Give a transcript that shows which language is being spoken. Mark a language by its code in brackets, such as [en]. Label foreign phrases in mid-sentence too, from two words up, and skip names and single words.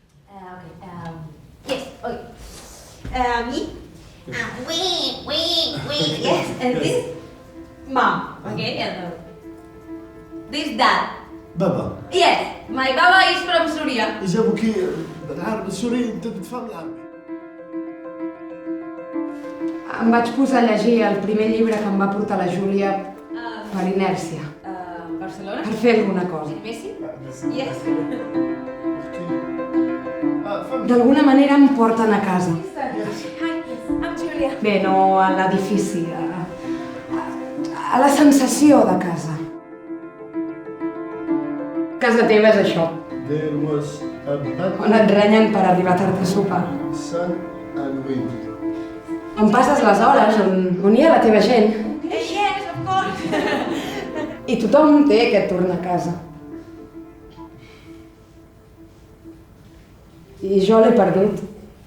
[en] Yes, okay. Me? We. Yes, and this mom, okay? And this dad. بابا. Yes, my baba is from Syria. [ar] جابوكي بالعربي السوري انت بتفهم العربي. [ca] Em vaig posar a llegir el primer llibre que em va portar la Júlia per inèrcia. Barcelona? Per fer alguna cosa. [en] Messi? Yes. [ca] D'alguna manera em porten a casa. [en] Hi, I'm Julia. [ca] Bé, no a l'edifici, a la sensació de casa. Casa teva és això, [en] There was a bad [ca] on et renyen per arribar tard a sopar. [en] sun and wind. [ca] On passes les hores, on hi ha la teva gent. [en] Yes, of course. [ca] I tothom té aquest tornar a casa. I jo l'he perdut.